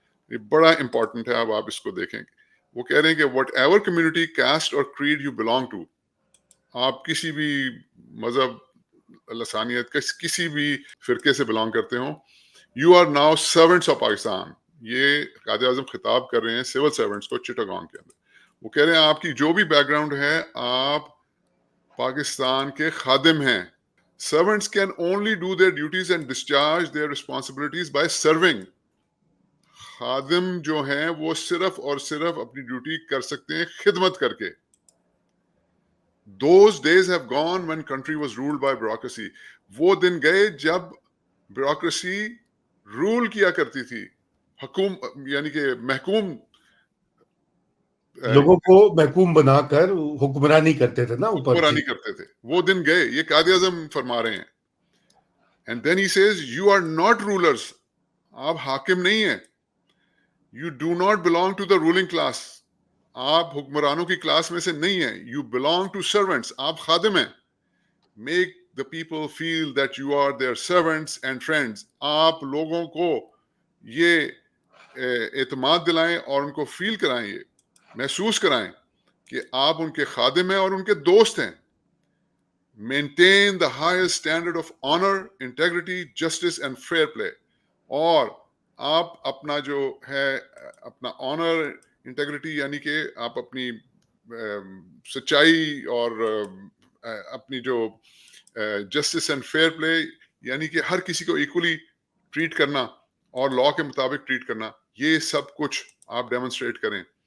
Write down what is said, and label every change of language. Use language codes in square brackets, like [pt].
[ur] یہ بڑا امپورٹنٹ ہے، اب آپ اس کو دیکھیں. وہ کہہ رہے ہیں کہ [en] whatever community, caste or creed you belong to, [ur] آپ کسی بھی مذہب، لسانیت، کسی بھی فرقے سے بلانگ کرتے ہوں، [en] You are now servants of Pakistan. [ur] یہ قائد اعظم خطاب کر رہے ہیں سول سرونٹس کو چٹاگانگ کے اندر. وہ کہہ رہے ہیں آپ کی جو بھی بیک گراؤنڈ ہے، آپ پاکستان کے خادم ہیں. [en] Servants can only do their duties and discharge their responsibilities by serving. [ur] خادم جو ہیں وہ صرف اور صرف اپنی ڈیوٹی کر سکتے ہیں خدمت کر کے. [en] Those days have gone when country was ruled by bureaucracy. [ur] وہ دن گئے جب بیوروکریسی رول کیا کرتی تھی، یعنی کہ محکوم لوگوں کو محکوم بنا کر حکمرانی کرتے تھے نا اوپر. حکمرانی کرتے تھے. وہ دن گئے، یہ قائد اعظم فرما رہے ہیں. [en] And then he says, you are not rulers. [ur] آپ حاکم نہیں ہیں. [en] You do not belong to the ruling class. [ur] آپ حکمرانوں کی کلاس میں سے نہیں ہیں. [en] You belong to servants. [ur] آپ خادم ہیں. [en] Make the people feel that you are their servants and friends. [ur] آپ لوگوں کو یہ اعتماد دلائیں اور ان کو فیل کرائیں، یہ محسوس کرائیں کہ آپ ان کے خادم ہیں اور ان کے دوست ہیں. [en] Maintain the highest standard of honor, integrity, justice and fair play. [ur] اور آپ اپنا جو ہے اپنا آنر، انٹیگریٹی، یعنی کہ آپ اپنی سچائی اور اپنی جو جسٹس اینڈ فیئر پلے، یعنی کہ ہر کسی کو ایکولی ٹریٹ کرنا اور لا کے مطابق ٹریٹ کرنا، یہ سب کچھ آپ ڈیمونسٹریٹ کریں.